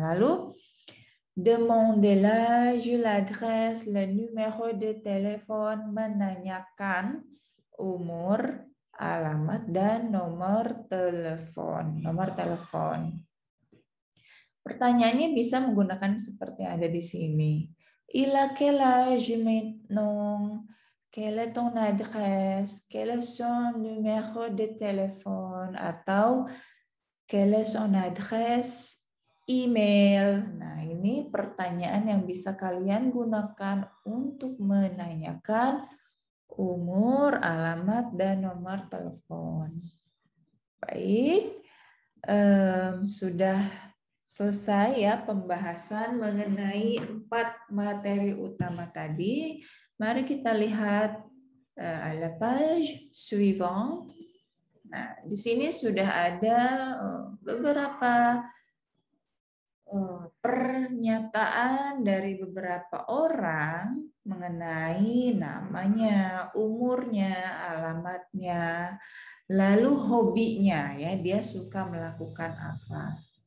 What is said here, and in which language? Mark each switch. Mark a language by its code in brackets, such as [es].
[id] Lalu [fr] demander l'âge, l'adresse, le numéro de téléphone, [id] menanyakan umur, alamat dan nomor telepon. Nomor telepon. Pertanyaannya bisa menggunakan seperti yang ada di sini. [fr] Il a quel âge maintenant? Quelle est ton adresse? Quel est son numéro de téléphone? Atau quelle est son adresse email? [id] Nah, ini pertanyaan yang bisa kalian gunakan untuk menanyakan umur, alamat, dan nomor telepon. Baik, sudah selesai ya pembahasan mengenai 4 materi utama tadi. Mari kita lihat [fr] à la page suivante. [id] Nah, di sini sudah ada beberapa pernyataan dari beberapa orang mengenai namanya, umurnya, alamatnya, lalu hobinya ya, dia suka melakukan apa.